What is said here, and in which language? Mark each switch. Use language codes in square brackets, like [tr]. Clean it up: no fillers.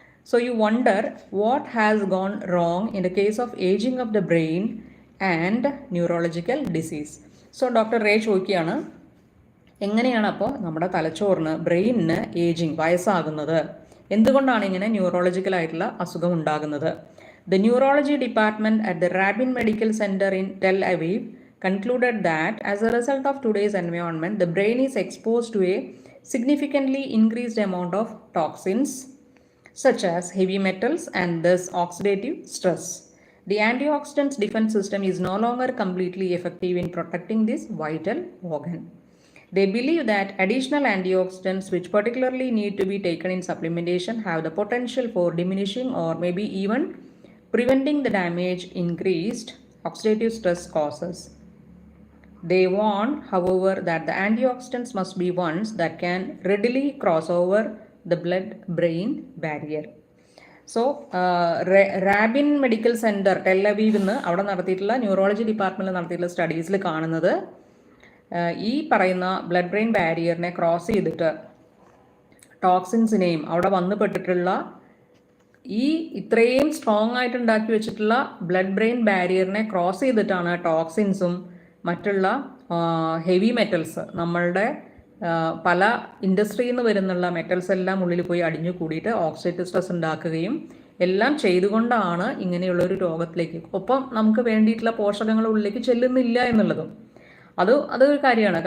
[en] So you wonder what has gone wrong in the case of ageing of the brain and neurological disease. [ml] So doctor ray ചോദിക്കുകയാണ്, എങ്ങനെയാണ് അപ്പോൾ നമ്മുടെ തലച്ചോറിന്, ബ്രെയിനിന് ageing, വയസ്സാകുന്നത്? എന്തുകൊണ്ടാണ് ഇങ്ങനെ ന്യൂറോളജിക്കലായിട്ടുള്ള അസുഖം ഉണ്ടാകുന്നത്? [en] The neurology department at the Rabin medical centre in Tel Aviv concluded that as a result of today's environment, the brain is exposed to a significantly increased amount of toxins such as heavy metals and thus oxidative stress. The antioxidants defense system is no longer completely effective in protecting this vital organ. They believe that additional antioxidants, which particularly need to be taken in supplementation, have the potential for diminishing or maybe even preventing the damage increased oxidative stress causes. They warn, however, that the antioxidants must be ones that can readily cross over the blood-brain barrier. [ml] So Rabin medical centre Tel Aviv നിന്ന് അവിടെ നടത്തിയിട്ടുള്ള neurology ഡിപ്പാർട്ട്മെൻറ്റിൽ നടത്തിയിട്ടുള്ള സ്റ്റഡീസിൽ കാണുന്നത്, ഈ പറയുന്ന blood brain ബാരിയറിനെ cross ചെയ്തിട്ട് ടോക്സിൻസിനെയും അവിടെ വന്നു പെട്ടിട്ടുള്ള ഈ ഇത്രയും സ്ട്രോങ് ആയിട്ട് ഉണ്ടാക്കി വെച്ചിട്ടുള്ള ബ്ലഡ് ബ്രെയിൻ ബാരിയറിനെ ക്രോസ് ചെയ്തിട്ടാണ് ടോക്സിൻസും മറ്റുള്ള ഹെവി മെറ്റൽസ്, നമ്മളുടെ പല ഇൻഡസ്ട്രിയിൽ നിന്ന് വരുന്നുള്ള മെറ്റൽസ് എല്ലാം ഉള്ളിൽ പോയി അടിഞ്ഞു കൂടിയിട്ട് ഓക്സിഡേറ്റീവ് സ്ട്രെസ് ഉണ്ടാക്കുകയും എല്ലാം ചെയ്തുകൊണ്ടാണ് ഇങ്ങനെയുള്ളൊരു രോഗത്തിലേക്ക്, ഒപ്പം നമുക്ക് വേണ്ടിയിട്ടുള്ള പോഷകങ്ങൾ ഉള്ളിലേക്ക് ചെല്ലുന്നില്ല എന്നുള്ളതും അതൊരു കാര്യമാണ്.